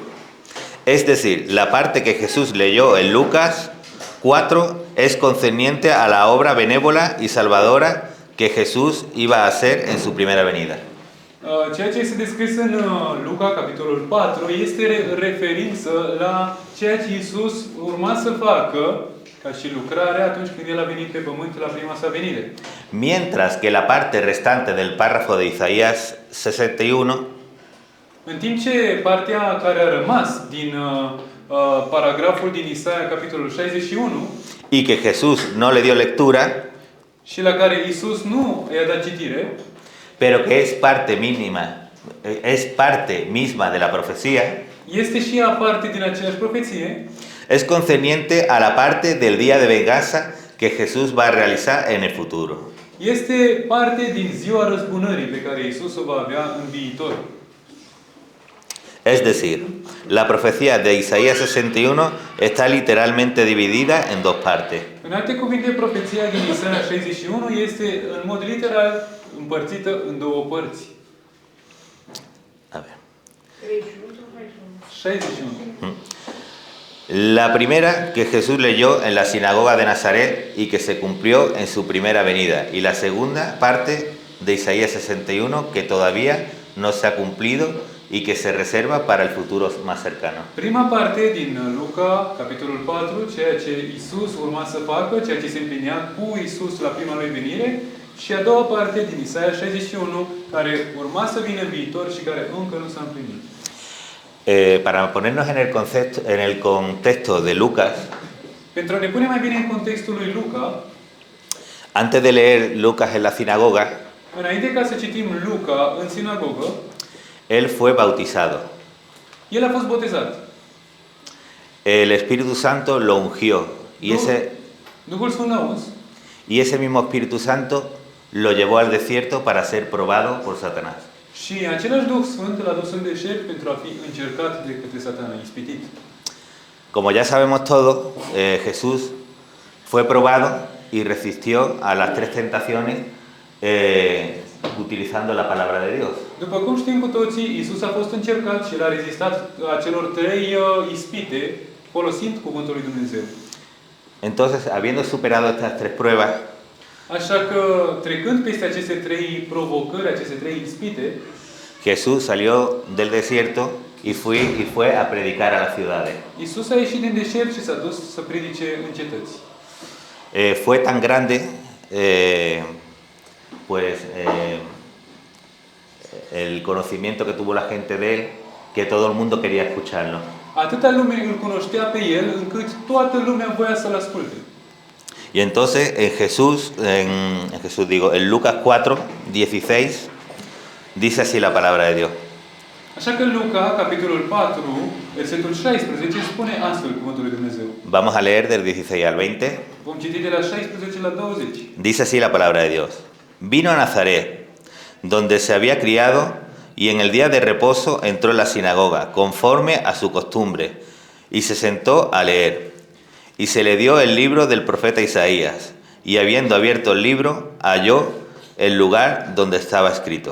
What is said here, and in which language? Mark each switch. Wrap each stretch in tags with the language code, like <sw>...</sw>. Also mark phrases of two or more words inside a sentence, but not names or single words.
<es>es decir, la parte que Jesús leyó en Lucas 4 es concerniente a la obra benévola y salvadora que Jesús iba a hacer en su primera venida.</es> <ro>Ceea ce este descris în Luca, capitolul 4, este referință la ceea ce Iisus urma să facă ca și lucrare atunci când El a venit pe pământ la prima sa venire.</ro> <es>Mientras que la parte restante del párrafo de Isaías 61</es> <ro>În timp ce partea care a rămas din paragraful din Isaia, capitolul 61,</ro> <es>y que Jesús no le dio lectura,</es> <ro>și la care Iisus nu i-a dat citire,</ro> <es>pero que es parte mínima, es parte misma de la profecía,</es> <ro>este și ea parte din aceeași profeție,</ro> <es>es concerniente a la parte del día de venganza que Jesús va a realizar en el futuro.</es> <ro>este parte din ziua răzbunării pe care Iisus o va avea în viitor.</ro> <es>Es decir, la profecía de Isaías 61 está literalmente dividida en dos partes.</es> <ro>În alte cuvinte, profeția din Isaia 61 este în mod literal împărțită în două părți.</ro> <es>A ver. 61. La primera que Jesús leyó en la sinagoga de Nazaret y que se cumplió en su primera venida. Y la segunda parte de Isaías 61 que todavía no se ha cumplido y que se reserva para el futuro más cercano.</es> <ro>Prima parte din Luca, capitolul 4, ceea ce Iisus urma să facă, ceea ce se împlinea cu Iisus la prima lui venire, și a doua parte din Isaia 61, care urma să vină în viitor și care încă nu s-a împlinit.</ro> <es>Para ponernos en el contexto de Lucas,</es> <ro>Pentru a ne pune mai bine în contextul lui Luca,</ro> <es>antes de leer Lucas en la sinagoga,</es> <ro>înainte ca să citim Luca în sinagogă,</ro> <es>él fue bautizado.</es> <ro>El a fost botezat.</ro> <es>El Espíritu Santo lo ungió</es> <ro>Duhul Sfânt l-a uns</ro> <es>y ese mismo Espíritu Santo lo llevó al desierto para ser probado por Satanás.</es> <ro>și același Duh Sfânt l-a dus în deșert pentru a fi încercat de către Satana, ispitit.</ro> <es>Como ya sabemos todo, Jesús fue probado y resistió a las tres tentaciones utilizando la palabra de Dios.</es> <ro>După cum știm cu toții, Iisus a fost încercat și l-a rezistat acelor trei ispite folosind cuvântul lui Dumnezeu.</ro> <es>Entonces, habiendo superado estas tres pruebas,</es> <ro>Așa că, trecând peste aceste trei provocări, aceste trei ispite,</ro> <es>Jesús salió del desierto y fue a predicar a las ciudades.</es> <ro>Iisus a ieșit din deșert și s-a dus să predice în cetăți.</ro> <es>Fue tan grande, el conocimiento que tuvo la gente de él, que todo el mundo quería escucharlo.</es> <ro>Atâta lume îl cunoștea pe el, încât toată lumea voia să-l asculte.</ro> <es>Y entonces en Lucas 4, 16, dice así la palabra de Dios.</es> <ro>Așa că Luca, capitolul 4, versetul 16, spune astfel cuvântul lui Dumnezeu.</ro> <es>Vamos a leer del 16 al 20.</es> <ro>Vom citi de la 16 la 20.</ro> <es>Dice así la palabra de Dios. Vino a Nazaret, donde se había criado, y en el día de reposo entró en la sinagoga, conforme a su costumbre, y se sentó a leer. Y se le dio el libro del profeta Isaías, y habiendo abierto el libro, halló el lugar donde estaba escrito.</es>